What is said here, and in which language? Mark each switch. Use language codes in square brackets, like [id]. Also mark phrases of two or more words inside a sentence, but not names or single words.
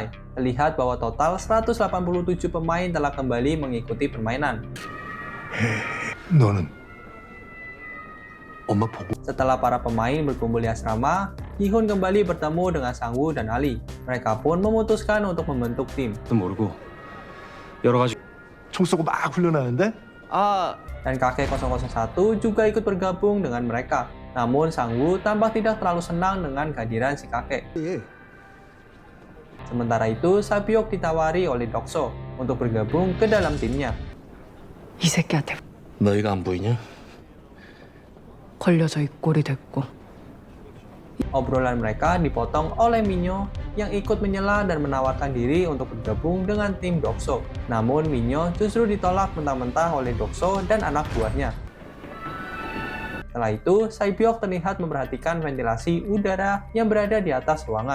[id] Terlihat bahwa total 187 pemain telah kembali mengikuti permainan. [ko] 너는 [id] Setelah para pemain berkumpul di asrama, Gi-hun kembali bertemu dengan Sang-woo dan Ali. Mereka pun memutuskan untuk membentuk tim. [ko] 모르고 여러 가지 총 쏘고 막 훈련하는데? [id] Dan kakek 001 juga ikut bergabung dengan mereka. Namun Sang-woo tampak tidak terlalu senang dengan kehadiran si kakek. Sementara itu, Sae-byok ditawari oleh Dokso untuk bergabung ke dalam timnya. [ko] 이 새끼한테 너희가 안 보이냐? 걸려져 입골이 됐고. [id] Obrolan mereka dipotong oleh Minyo yang ikut menyela dan menawarkan diri untuk bergabung dengan tim Dokso. Namun Minyo justru ditolak mentah-mentah oleh Dokso dan anak buahnya. Setelah itu, Sae-byok terlihat memperhatikan ventilasi udara yang berada di atas ruangan.